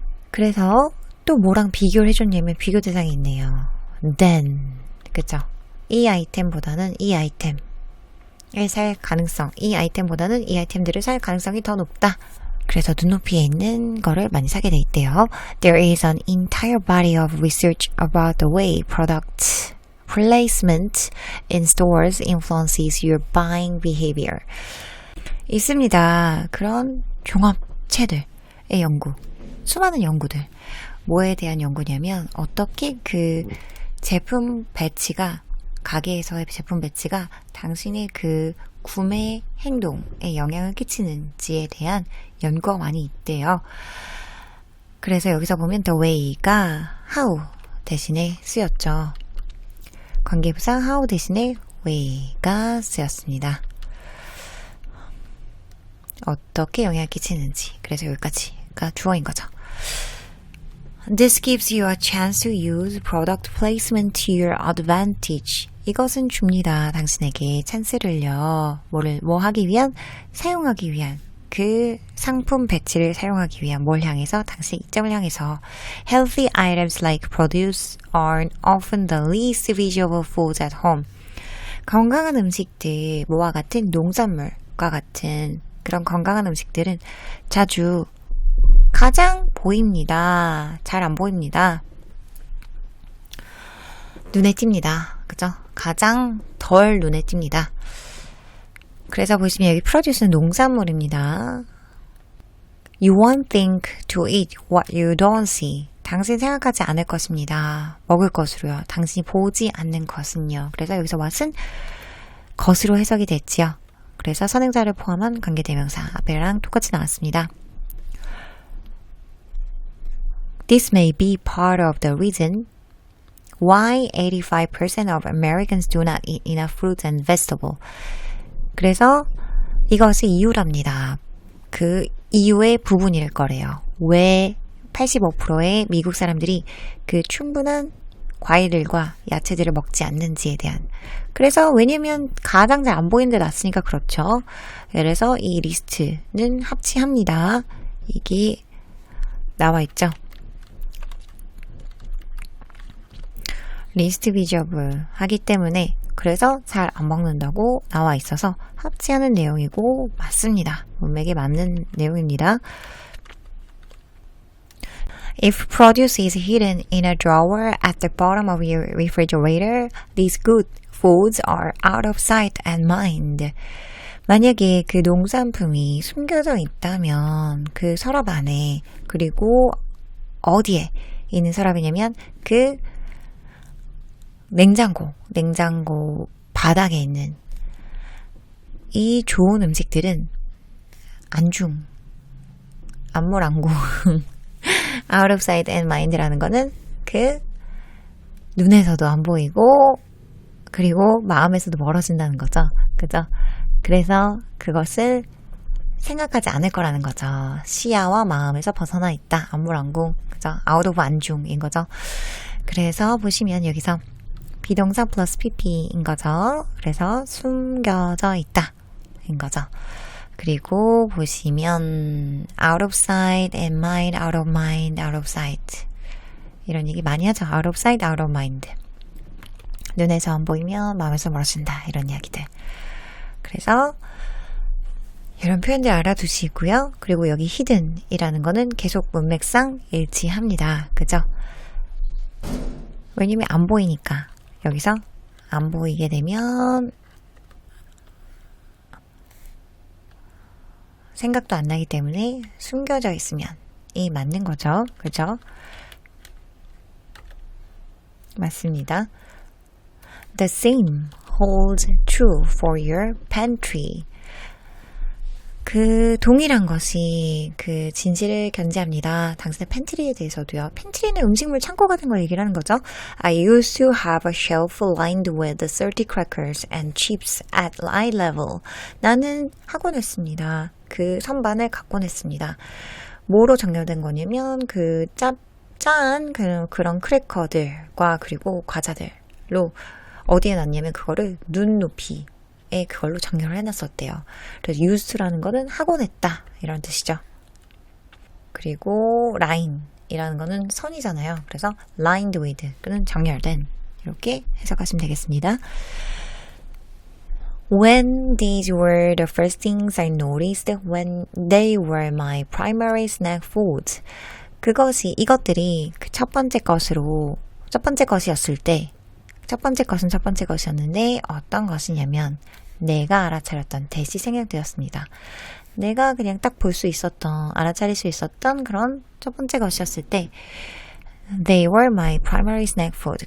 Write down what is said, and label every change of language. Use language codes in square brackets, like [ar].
[ko] 그래서 또 뭐랑 비교를 해줬냐면 비교 대상이 있네요. [en] then [ko] 그죠? 이 아이템보다는 이 아이템을 살 가능성, 이 아이템보다는 이 아이템들을 살 가능성이 더 높다. 그래서 눈높이에 있는 거를 많이 사게 돼 있대요. [en] There is an entire body of research about the way product placement in stores influences your buying behavior. [ko] 있습니다. 그런 종합체들의 연구. 수많은 연구들. 뭐에 대한 연구냐면 어떻게 그 제품 배치가 가게에서의 제품 배치가 당신의 그 구매 행동에 영향을 끼치는지에 대한 연구가 많이 있대요. 그래서 여기서 보면 the way가 how 대신에 쓰였죠. 관계부사 how 대신에 way가 쓰였습니다. 어떻게 영향을 끼치는지. 그래서 여기까지가 주어인 거죠. [en] This gives you a chance to use product placement to your advantage. [ko] 이것은 줍니다. 당신에게 찬스를요. 뭐 하기 위한? 사용하기 위한. 그 상품 배치를 사용하기 위한 뭘 향해서? 당신의 이점을 향해서. [en] Healthy items like produce are often the least visible foods at home. [ko] 건강한 음식들, 뭐와 같은 농산물과 같은 그런 건강한 음식들은 자주 가장 보입니다. 잘 안 보입니다. 눈에 띕니다. 그죠? 가장 덜 눈에 띕니다. 그래서 보시면 여기 프로듀스는 농산물입니다. [en] You won't think to eat what you don't see. [ko] 당신이 생각하지 않을 것입니다. 먹을 것으로요. 당신이 보지 않는 것은요. 그래서 여기서 what은 것으로 해석이 됐지요. 그래서 선행사를 포함한 관계대명사 앞에랑 똑같이 나왔습니다. [en] This may be part of the reason why 85% of Americans do not eat enough fruits and vegetables. [ko] 그래서 이것이 이유랍니다. 그 이유의 부분일 거래요. 왜 85%의 미국 사람들이 그 충분한 과일들과 야채들을 먹지 않는지에 대한. 그래서 왜냐면 가장 잘 안 보이는 데 놨으니까 그렇죠. 그래서 이 리스트는 합치합니다. 이게 나와 있죠. 리스트 비주얼 하기 때문에 그래서 잘 안 먹는다고 나와 있어서 합치하는 내용이고 맞습니다. 문맥에 맞는 내용입니다. [en] If produce is hidden in a drawer at the bottom of your refrigerator, these good foods are out of sight and mind. [ko] 만약에 그 농산품이 숨겨져 있다면 그 서랍 안에 그리고 어디에 있는 서랍이냐면 그 냉장고 바닥에 있는 이 좋은 음식들은 안물안궁 [en] out of sight and mind [ko] 라는 거는 그 눈에서도 안 보이고 그리고 마음에서도 멀어진다는 거죠. 그죠? 그래서 그것을 생각하지 않을 거라는 거죠. 시야와 마음에서 벗어나 있다. 안물안궁. 그죠? out of 안중인 거죠. 그래서 보시면 여기서 비동사 플러스 pp인 거죠. 그래서 숨겨져 있다. 인 거죠. 그리고 보시면 [en] out of sight and mind, out of mind, out of sight [ko] 이런 얘기 많이 하죠. [en] out of sight, out of mind [ko] 눈에서 안 보이면 마음에서 멀어진다 이런 이야기들. 그래서 이런 표현들 알아두시고요. 그리고 여기 hidden이라는 거는 계속 문맥상 일치합니다. 그죠? 왜냐면 안 보이니까 여기서 안 보이게 되면 생각도 안 나기 때문에 숨겨져 있으면 이 맞는 거죠. 그죠? 맞습니다. [en] The same holds true for your pantry. [ko] 그 동일한 것이 그 진실을 견지합니다. 당신의 팬트리에 대해서도요. 팬트리는 음식물 창고 같은 걸 얘기를 하는 거죠. [en] I used to have a shelf lined with salty crackers and chips at eye level. [ko] 나는 하곤 했습니다. 그 선반을 갖곤 했습니다. 뭐로 정렬된 거냐면 그 짠 그런 크래커들과 그리고 과자들로 어디에 놨냐면 그거를 눈높이 그걸로 정렬을 해놨었대요. 그래서 used라는 거는 하곤 했다 이런 뜻이죠. 그리고 line이라는 거는 선이잖아요. 그래서 lined with 그는 정렬된 이렇게 해석하시면 되겠습니다. [en] When these were the first things I noticed when they were my primary snack foods. [ko] 이것들이 그 첫 번째 것이었을 때 첫 번째 것이었는데 어떤 것이냐면 내가 알아차렸던 대시 생략되었습니다. 내가 그냥 딱 볼 수 있었던 알아차릴 수 있었던 그런 첫 번째 것이었을 때 [en] They were my primary snack food.